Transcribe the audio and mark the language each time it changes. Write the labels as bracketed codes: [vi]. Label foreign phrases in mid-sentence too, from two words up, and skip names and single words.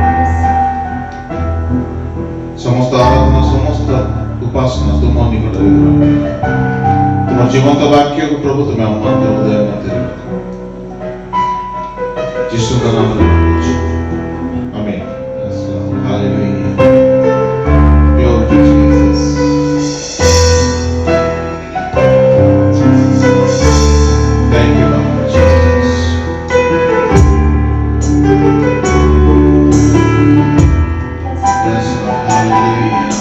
[or] ସମସ୍ତ ଆରାଧନା ସମସ୍ତ ଉପାସନା ତୁମ ନିକଟରେ ତୁମ ଜୀବନ୍ତ ବାକ୍ୟକୁ ପ୍ରଭୁ ତୁମେ ଆମମାନଙ୍କ ହୃଦୟ ମଧ୍ୟରେ ଯୀଶୁଙ୍କ ନାମରେ ମାଗୁଛୁ, ଆମେନ୍। [en] ହାଲେଲୁୟା। Glory to Jesus. Thank you Lord Jesus. Yes Lord. Hallelujah.